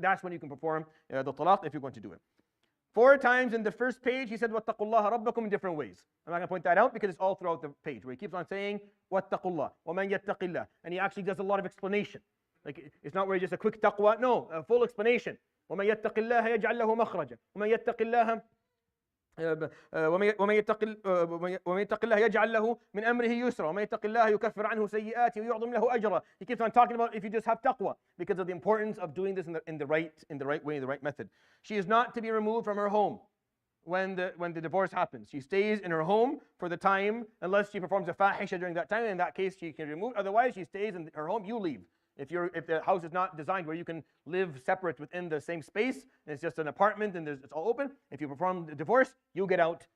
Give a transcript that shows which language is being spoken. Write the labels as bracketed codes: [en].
[en] That's when you can perform the talaq if you're going to do it. 4 times in the first page, he said, [ar] وَاتَّقُوا اللَّهَ رَبَّكُمْ [en] in different ways. I'm not going to point that out because it's all throughout the page where he keeps on saying, [ar] وَاتَّقُوا اللَّهَ وَمَنْ يَتَّقِ اللَّهَ. [en] And he actually does a lot of explanation. Like, it's not where just a quick taqwa, no, a full explanation. [ar] وَمَنْ يَتَّقِ اللَّهَ يَجْعَلْ لَهُ مَخْرَجًا وَمَنْ يَتَّقِ اللَّهَ ومن يتق الله يجعل له من أمره يسرا ومن يتق الله يكفر عنه سيئاته ويعظم له أجرا. [en] He keeps on talking about if you just have taqwa, because of the importance of doing this in the right way, in the right method. She is not to be removed from her home when the divorce happens. She stays in her home for the time, unless she performs a fahisha during that time. In that case, she can be removed. Otherwise, she stays in her home. You leave. If the house is not designed where you can live separate within the same space, and it's just an apartment and it's all open, if you perform the divorce, you get out.